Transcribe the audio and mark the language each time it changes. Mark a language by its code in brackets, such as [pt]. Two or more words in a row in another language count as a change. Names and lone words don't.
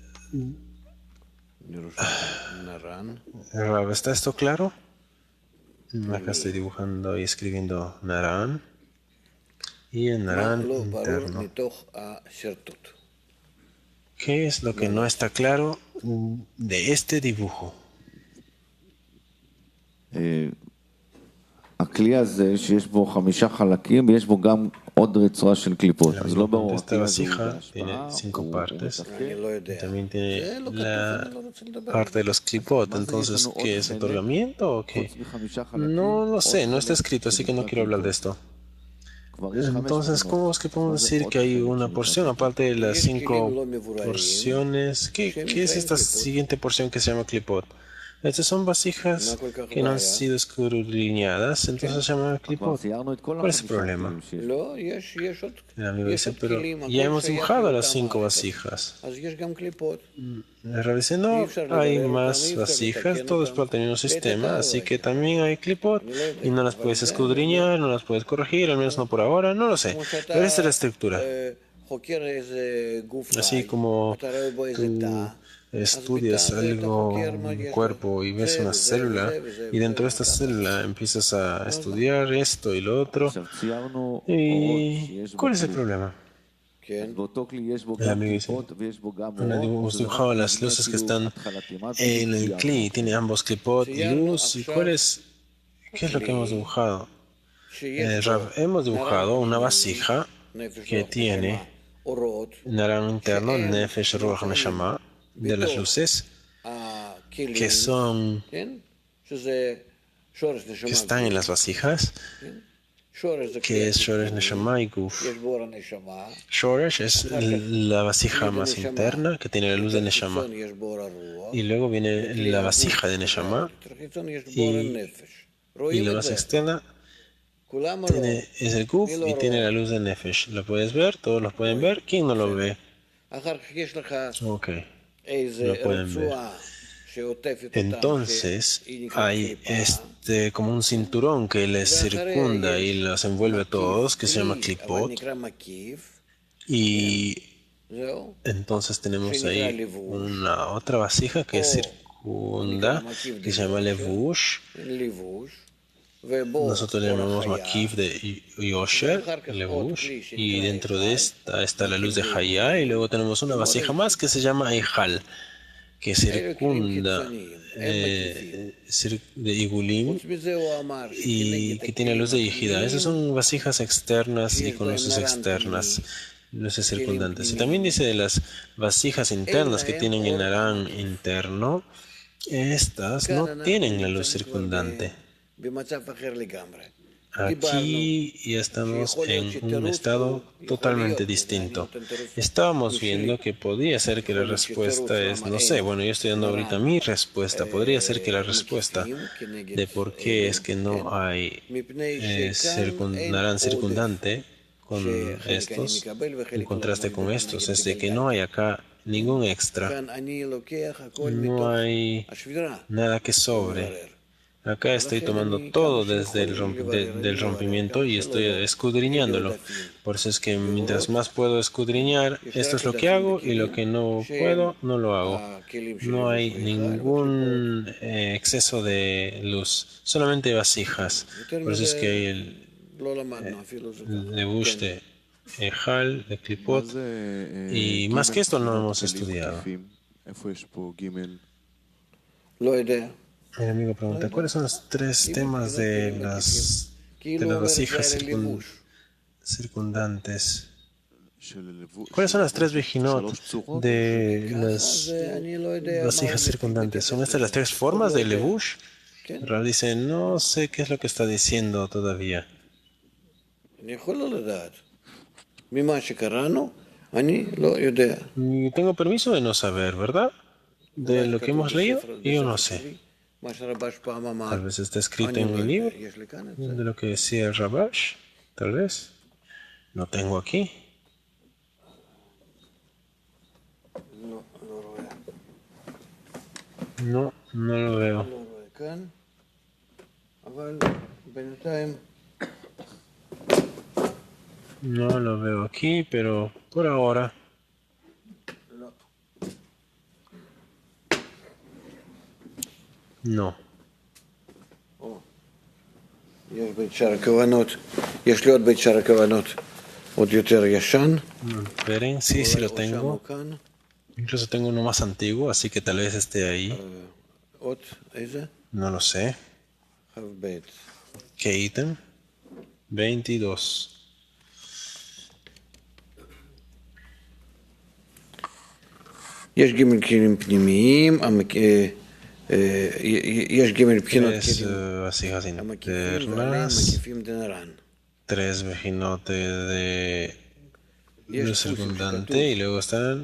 [es] ¿Está esto claro? Acá estoy dibujando y escribiendo Naran. Y el Naran interno. ¿Qué es lo que no está claro de este dibujo? [he] הכלי הזה שיש בו 5 חלקים ויש בו גם עוד רצועה של קליפות, אז לא ברור, [es] Esta [he] הכלי הזה הוא [es] vasija tiene [he] בהשפעה, 5 הוא [es] partes. [he] מתפקד. [es] También tiene la parte de los clipot. Entonces, ¿qué es otorgamiento o qué? [he] חוץ מ5 [es] No [he] חלקים, [es] lo sé, no [he] עוד [es] está [he] חלק [es] escrito, así que no [he] שנקרא [es] quiero hablar de [he] קליפות. [es] esto. [he] כבר יש 5 [es] Entonces, [he] מכונות. [es] ¿cómo es que podemos [he] מה זה [es] decir [he] עוד [es] que hay [he] חלק [es] una [he] שנקרא [es] porción [he] קליפות? [es] aparte de las [he] יש 5 כלים לא מבוררים, [es] porciones? ¿Qué es esta siguiente porción que se llama clipot? Estas son vasijas que no han sido escudriñadas, entonces se llaman [he] כבר [es] clipot. [he] ציירנו את כל [es] ¿Cuál es el 5 problema? [he] הכלים שיש. לא, יש עוד, [es] El amigo [he] יש [es] dice, [he] עוד [es] pero [he] כלים, [es] ya [he] הכל [es] hemos [he] שייך [es] dibujado las [he] לאותה 5 מערכת, [es] vasijas. [he] אז יש גם קליפות. [es] El Rab dice, no, hay más vasijas, todo es parte del mismo sistema, así que también hay clipot y no las puedes escudriñar, no las puedes corregir, al menos no por ahora, no lo sé. Pero esta es la estructura. [he] חוקר איזה גוף [es] Así [he] חי, [es] como [he] אתה רואה בו איזה [es] tú [he] תא, [es] estudias algo, un cuerpo y ves una célula y dentro de esta célula empiezas a estudiar esto y lo otro. [he] עכשיו ציירנו אורות [es] ¿Y [he] שיש בו [es] cuál es el [he] כלי. [es] problema? [he] כן, אז באותו כלי יש בו [es] El [he] גם [es] amigo dice, [he] קליפות ויש בו גם [es] hemos [he] אורות, שזה רק [es] dibujado las [he] מבנה [es] luces que [he] כאילו [es] están [he] התחלתי. מה זה [es] en el [he] ציירנו? [es] cli, tiene ambos clipot y [he] ציירנו [es] luz. ¿Y [he] עכשיו [es] cuál es, qué es lo que hemos dibujado? [he] שיש [es] Rav, [he] בו [es] hemos dibujado una [he] נרן [es] vasija [he] נפש [es] que [he] רוח [es] tiene [he] נשמה, אורות, [es] naranja interno, [he] שאין נפש, רוח, נמצאים [es] neshama, de las [he] בתוך [es] luces [he] הכלים, [es] que son, [he] כן? שזה שורש [es] que [he] נשמה, [es] están en las vasijas, [he] שורש זה [es] que es shoresh, [he] כלי, [es] neshama y guf. [he] יש בו אור הנשמה, [es] Shoresh es la vasija más interna que tiene la luz de neshama. [he] חיצון יש בו אור הרוח, [es] Y luego viene [he] וכלי [es] la [he] הגוף [es] vasija de [he] נקרא [es] neshama [he] יותר חיצון, יש בו אור [es] y, [he] הנפש. [es] y [he] רואים [es] la [he] את [es] más [he] זה? [es] externa [he] כולם או לא? [es] es el guf y tiene la luz de nefesh. ¿Lo puedes ver? ¿Todos lo pueden ver? ¿Quién no lo ve? [he] אחר כך יש לך [es] Ok. [he] איזה [es] Lo pueden ver. [he] רצועה שעוטפת אותם, [es] Entonces [he] שהיא נקראת [es] hay [he] קליפה, [es] como un cinturón que les circunda y los envuelve a todos, que se llama [he] כלי, אבל [es] clipot. [he] נקרא מקיף, [es] Y [he] זהו, [es] entonces tenemos ahí una otra vasija que circunda, que se llama levush. [he] לבוש, ובו [es] Nosotros le [he] אור [es] llamamos [he] החיה, [es] makif de Yosher, levush. Y dentro de esta está la luz de Hayá. Y luego tenemos una vasija más que se llama Eijal, que circunda de Igulim [he] חוץ מזה הוא אמר [es] y que tiene luz de Yehida. Esas son vasijas externas y con luces externas, luces circundantes. Y también dice de las vasijas internas que tienen el narán interno, estas no tienen la luz circundante. [he] במצב אחר לגמרי. [es] Aquí ya estamos en un estado totalmente distinto. Estábamos viendo que podría ser que la respuesta es, no sé, bueno, yo estoy dando ahorita mi respuesta. Podría ser que la respuesta de por qué es que no hay narán circundante con estos, en contraste con estos, es de que no hay acá ningún extra, כאן אני לוקח הכל no מתוך hay השבירה. nada que sobre. Acá estoy tomando todo desde del rompimiento y estoy escudriñándolo. Por eso es que mientras más puedo escudriñar, esto es lo que hago y lo que no puedo, no lo hago. No hay ningún exceso de luz, solamente vasijas. Por eso es que hay el [he] לא למדנו אפילו זה. [es] levush de Ejal, de Klipot, y más que esto no hemos estudiado. [he] איפה יש פה ג' לא יודע. [es] Mi amigo pregunta, ¿cuáles son los tres temas de las vasijas circundantes? ¿Cuáles son las tres vejinot de las vasijas circundantes? ¿Son estas las tres formas de levush? Rav dice, no sé qué es lo que está diciendo todavía. [he] אני יכול לא לדעת. ממה שקראנו, אני לא יודע. [es] Y tengo permiso de no saber, ¿verdad? De lo que hemos leído, yo no sé. [he] מה שרבש פעם אמר. [es] Tal vez está escrito en el libro, [he] יש לי כאן את זה. [es] de lo que decía el Rabash, tal vez. No tengo aquí. [he] לא רואה. [es] No, no lo veo. [he] לא רואה כאן. אבל בינתיים [es] No lo veo aquí, pero por ahora [he] לא. [es] no. [he] או, [es] Esperen, sí, sí lo tengo. Incluso tengo uno más antiguo, así que tal vez esté ahí. No lo sé. ¿Qué ítem? 22. [he] יש גימל כלים פנימיים, יש גימל בחינות [es] Tres [he] כלים [es] vasijas [he] המקיפים ועליהם [es] internas, [he] מקיפים דנרן. [es] tres vejinotes de luz circundante y luego están